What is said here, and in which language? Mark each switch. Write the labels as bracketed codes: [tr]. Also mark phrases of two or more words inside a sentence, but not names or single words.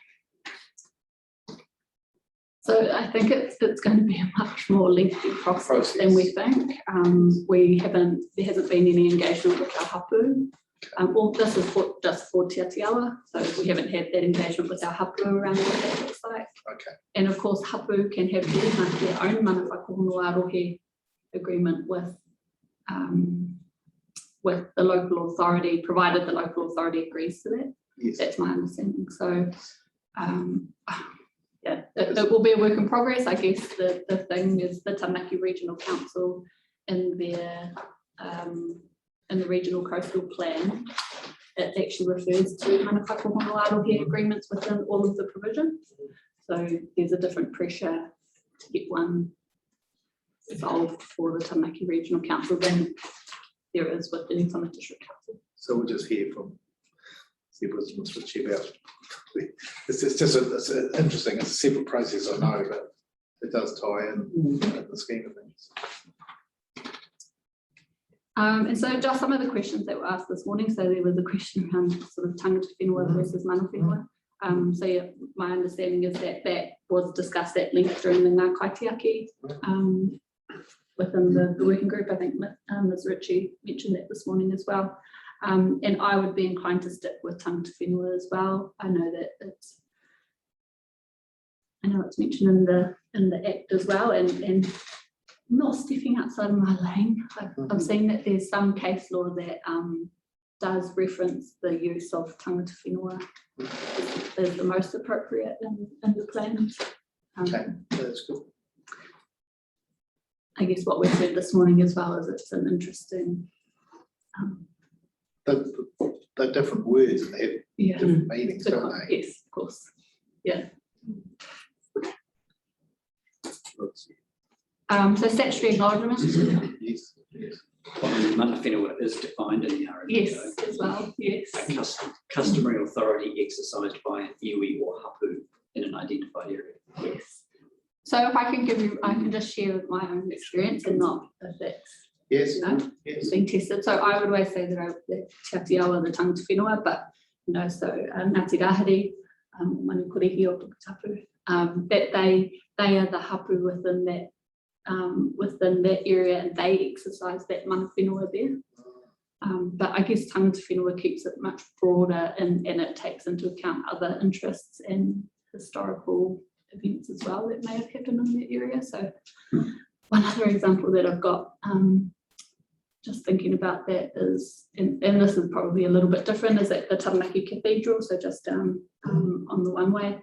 [en] so I think it's going to be a much more lengthy process than we think. There hasn't been any engagement with our hapu. Well, this is just for Te Atiawa, so we haven't had that engagement with our hapu around what that looks like. Okay. And of course, hapu can have their own [mi] mana whakapono arohe [en] agreement with the local authority, provided the local authority agrees to that. Yes. That's my understanding. So, yeah, it will be a work in progress. I guess the thing is the Taranaki Regional Council in their in the regional coastal plan, it actually refers to [mi] mana whakapono arohe [en] agreements within all of the provisions. So there's a different pressure to get one solved for the Taranaki Regional Council than there is with the New Plymouth District Council. So we'll just hear from Wisdom Switchy about it's interesting. It's a separate process, I know, but it does tie in the scheme of things. And so just some of the questions that were asked this morning. So there was a question around sort of [mi] tangata whenua [en] versus [mi] mana whenua. [en] So yeah, my understanding is that that was discussed at length during the [mi] ngā kaitiaki [en] within the working group. I think Ms. Ritchie mentioned that this morning as well. And I would be inclined to stick with [mi] tangata whenua [en] as well. I know it's mentioned in the Act as well, and not stepping outside of my lane. I've seen that there's some case law that does reference the use of [mi] tangata whenua [en] as the most appropriate in the plans. Okay, that's good. I guess what we've said this morning as well is it's an interesting. They're different words and they have different meanings, don't they? Yes, of course. Yeah. So statutory acknowledgement. Yes, yes. [mi] Mana whenua [en] is defined in the RMA. Yes, as well. Yes. A customary authority exercised by an iwi or hapu in an identified area. Yes. So if I can give you, I can just share with my own experience and not if it's being tested. So I would always say that Te Atiawa, the [mi] tangata whenua, [en] but so Ngāti Rahiri, Manukurihi o Tukatapu, that they are the hapu within that area, and they exercise that [mi] mana whenua [en] there. But I guess [mi] tangata whenua [en] keeps it much broader, and it takes into account other interests and historical events as well that may have happened in that area. So one other example that I've got, just thinking about that is, and this is probably a little bit different, is at the Taranaki Cathedral, so just on the one-way.